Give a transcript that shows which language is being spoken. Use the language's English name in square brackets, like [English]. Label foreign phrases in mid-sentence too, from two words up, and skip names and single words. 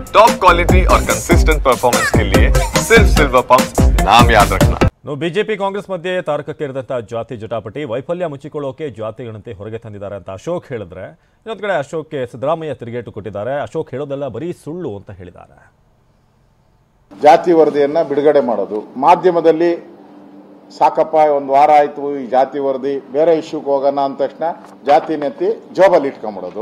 [English] top quality [Hindi] और [English] consistent performance [Hindi] के लिए सिर्फ सिल्वर पंप नाम याद रखना। [Kannada] ಬಿಜೆಪಿ ಕಾಂಗ್ರೆಸ್ ಮಧ್ಯೆ ತಾರಕಕ್ಕೇರಿದಂತಹ ಜಾತಿ ಜಟಾಪಟಿ ವೈಫಲ್ಯ ಮುಚ್ಚಿಕೊಳ್ಳೋಕೆ ಜಾತಿ ಗಣತಿ ಹೊರಗೆ ತಂದಿದ್ದಾರೆ ಅಂತ ಅಶೋಕ್ ಹೇಳಿದ್ರೆ, ಇನ್ನೊಂದು ಕಡೆ ಅಶೋಕ್ಗೆ ಸಿದ್ದರಾಮಯ್ಯ ತಿರುಗೇಟು ಕೊಟ್ಟಿದ್ದಾರೆ. ಅಶೋಕ್ ಹೇಳೋದೆಲ್ಲ ಬರೀ ಸುಳ್ಳು ಅಂತ ಹೇಳಿದ್ದಾರೆ. ಜಾತಿ ವರದಿಯನ್ನ ಬಿಡುಗಡೆ ಮಾಡೋದು, ಮಾಧ್ಯಮದಲ್ಲಿ ಸಾಕಪ್ಪ ಒಂದು ವಾರ ಆಯ್ತು ಈ ಜಾತಿ ವರದಿ, ಬೇರೆ ಇಶ್ಯೂಗೆ ಹೋಗೋಣ ಅಂದ ತಕ್ಷಣ ಜಾತಿ ನೆತ್ತಿ ಜೋಬಲ್ಲಿ ಇಟ್ಕೊಂಡ್ಬಿಡೋದು.